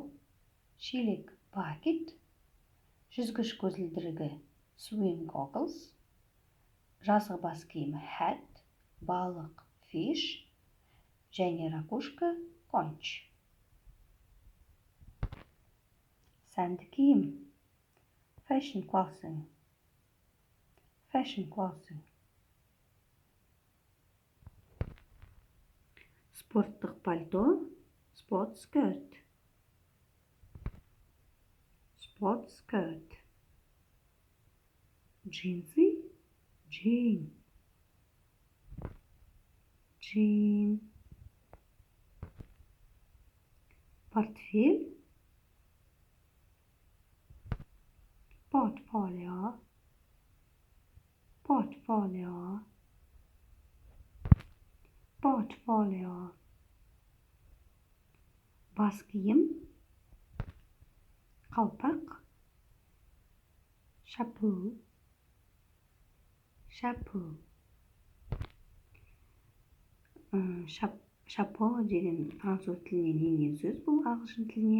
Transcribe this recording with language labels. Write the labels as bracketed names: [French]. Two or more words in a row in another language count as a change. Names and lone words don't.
[Kazakh] Шелек bucket. Жүзгіш көзілдірігі [English] swim goggles. [Kazakh] Жазғы бас киім hat. Балық fish. Және ракушка conch. Сәнді киім [English] fashion clothing. Fashion clothing. [Kazakh] Спорттық пальто [English] sport skirt. Sport skirt. [Kazakh] Джинсы jean. [English] Jean. Портфель portfolio. Portfolio. Portfolio. [Kazakh] Бас киім қалпақ chapeau. Chapeau. Chapeau деген француз тілінен енген сөз, бұл ағылшын тіліне.